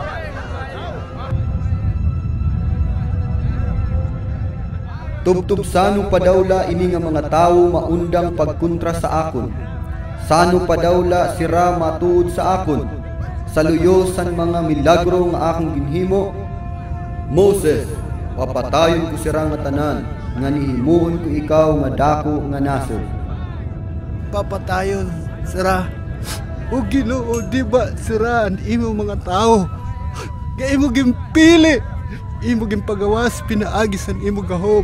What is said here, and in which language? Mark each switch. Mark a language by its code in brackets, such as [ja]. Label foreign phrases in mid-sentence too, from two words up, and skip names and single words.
[war] Tubtub sano pa dawla ini nga mga tawo maundang pagkontra sa akon. Sano pa dawla sira matuod sa akon. Sa luyo san mga milagro nga akong ginhimo. Moses, papatayon ko sira nga tanan, nga nihimuon ko ikaw nga dako nga nasod. Papatayon, sira. O Ginoo, di ba sira ang imo mga tao? Nga imo gimpili, imo gimpagawas pinaagi san imo gahom.